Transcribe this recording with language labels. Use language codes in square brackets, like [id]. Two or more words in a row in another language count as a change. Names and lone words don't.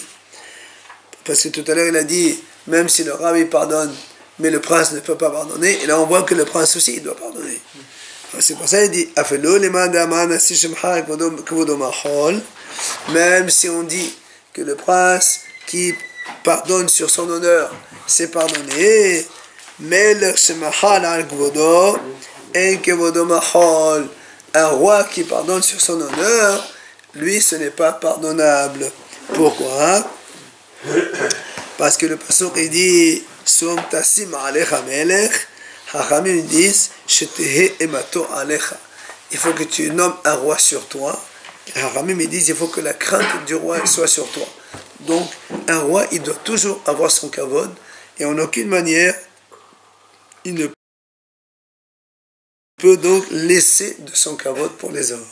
[fr] Parce que tout à l'heure, il a dit, même si le rabbi pardonne, mais le prince ne peut pas pardonner. Et là, on voit que le prince aussi, il doit pardonner. C'est pour ça qu'il dit, même si on dit que le prince qui pardonne sur son honneur, c'est pardonné, [he] מלך שמחל על כבודו, אין כבודו מחול. [fr] Un roi qui pardonne sur son honneur, lui, ce n'est pas pardonnable. Pourquoi? Parce que le pasuk il dit [he] שום תשים עליך מלך. Hachamim disent שתהא אימתו עליך. [fr] Il faut que tu nommes un roi sur toi. Hachamim disent il faut que la crainte du roi soit sur toi. Donc, un roi, il doit toujours avoir son kavod et en aucune manière il ne peut donc laisser de son kavod pour les autres.